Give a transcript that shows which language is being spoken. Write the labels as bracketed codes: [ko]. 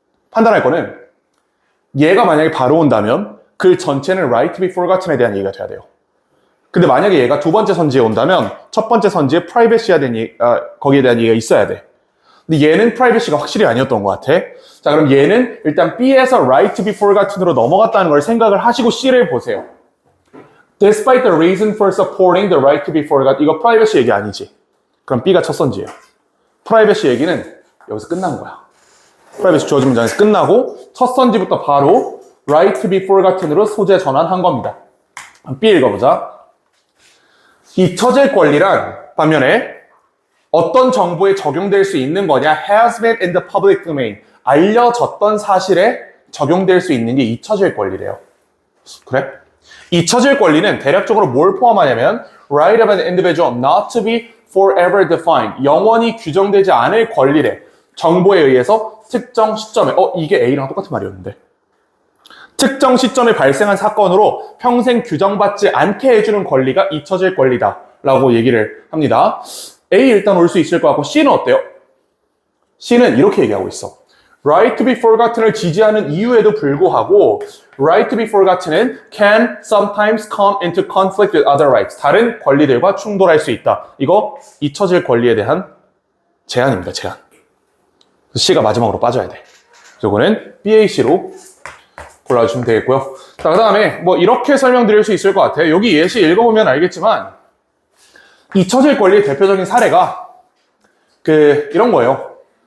[ko] 판단할 거는 얘가 만약에 바로 온다면 글 전체는 right to be forgotten에 대한 얘기가 돼야 돼요. 근데 만약에 얘가 두 번째 선지에 온다면 첫 번째 선지에 privacy에 대한 거기에 대한 얘기가 있어야 돼. 근데 얘는 privacy가 확실히 아니었던 것 같아. 자, 그럼 얘는 일단 B에서 right to be forgotten으로 넘어갔다는 걸 생각을 하시고 C를 보세요. [en] Despite the reason for supporting the right to be forgotten. [ko] 이거 privacy 얘기 아니지. 그럼 B가 첫 선지예요. privacy 얘기는 여기서 끝난 거야. privacy 주어진 문장에서 끝나고 첫 선지부터 바로 right to be forgotten으로 소재 전환한 겁니다. B 읽어보자. 잊혀질 권리란 반면에 어떤 정보에 적용될 수 있는 거냐? [en] has been in the public domain. [ko] 알려졌던 사실에 적용될 수 있는 게 잊혀질 권리래요. 그래? 잊혀질 권리는 대략적으로 뭘 포함하냐면 [en] right of an individual not to be forever defined. [ko] 영원히 규정되지 않을 권리래. 정보에 의해서 특정 시점에 이게 A랑 똑같은 말이었는데 특정 시점에 발생한 사건으로 평생 규정받지 않게 해주는 권리가 잊혀질 권리다 라고 얘기를 합니다. A 일단 올 수 있을 것 같고 C는 어때요? C는 이렇게 얘기하고 있어. [en] Right to be forgotten을 [ko] 지지하는 이유에도 불구하고 [en] Right to be forgotten은 can sometimes come into conflict with other rights. [ko] 다른 권리들과 충돌할 수 있다. 이거 잊혀질 권리에 대한 제한입니다. 제한. C가 마지막으로 빠져야 돼. 이거는 BAC로 골라주시면 되겠고요. 자, 그 다음에 뭐 이렇게 설명드릴 수 있을 것 같아요. 여기 예시 읽어보면 알겠지만 잊혀질 권리의 대표적인 사례가 이런 거예요.